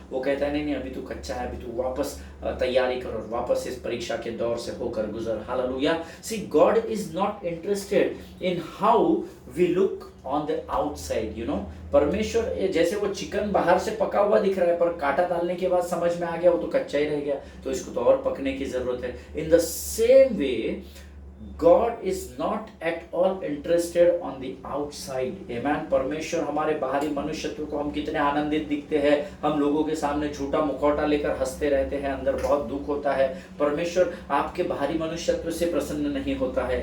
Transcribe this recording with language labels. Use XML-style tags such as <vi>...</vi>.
<hi>वो कहता है नहीं अभी तू कच्चा है, अभी तू वापस तैयारी कर और वापस इस परीक्षा के दौर से होकर गुजर। Hallelujah.</hi> <en>See God is not interested in how we look on the outside, you know.</en> <hi>परमेश्वर जैसे वो चिकन बाहर से पका हुआ दिख रहा है पर कांटा डालने के बाद समझ में आ गया वो तो कच्चा ही रह गया, तो इसको तो और पकने की जरूरत है।</hi> <en>In the same way God is not at all interested on the outside. Amen.</en> <hi>परमेश्वर हमारे बाहरी मनुष्यत्व को हम कितने आनंदित दिखते हैं, हम लोगों के सामने झूठा मुखौटा लेकर हंसते रहते हैं, अंदर बहुत दुख होता है। परमेश्वर आपके बाहरी मनुष्यत्व से प्रसन्न नहीं होता है।</hi>